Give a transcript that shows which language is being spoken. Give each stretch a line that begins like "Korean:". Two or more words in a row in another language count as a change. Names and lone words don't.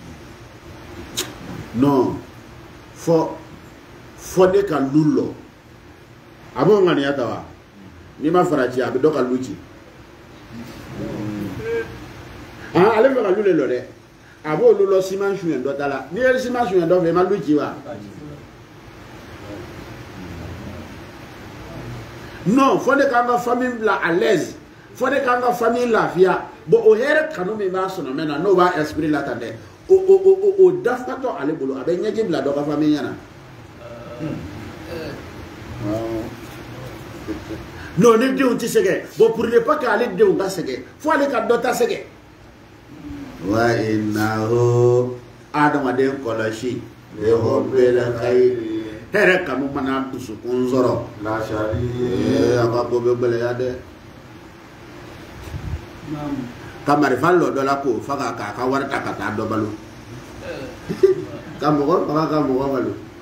Bambara: non fɔ ne ka lu lɔ a b'o ŋaniya ta wa n'i ma farati a bɛ dɔ ka lu ci ale bɛ ka lu le lɔ dɛ a b'o lu lɔ siman suɲɛ dɔ ta la n'i ye siman suɲɛ dɔ fɛ i ma lu ci wa non fo ne k'an ka famille bila
French: à l'aise
Bambara: fo ne k'an ka famille lafiya bon o hɛrɛ kanu min b'a sɔnna mɛ na n'o b'a esprit la tan dɛ o dafatɔ ale bolo a bɛ ɲɛji bila dɔ ka famille ɲɛna non ne denw tɛ sɛgɛn bon
French: pour ne pas que
Bambara: ale denw ka sɛgɛn fo ale ka dɔ ta sɛgɛn wa innahu adamaden kɔlɔsi
Arabic: لحب الخير
Bambara: hɛrɛ kanu mana dusukun sɔrɔ
Arabic: لشديد
Bambara: a ka ko bɛ gɛlɛya dɛ ka marifa lɔ dɔ la k'o faga k'a ka wari ta ka taa dɔ balo ka mɔgɔ faga ka mɔgɔ balo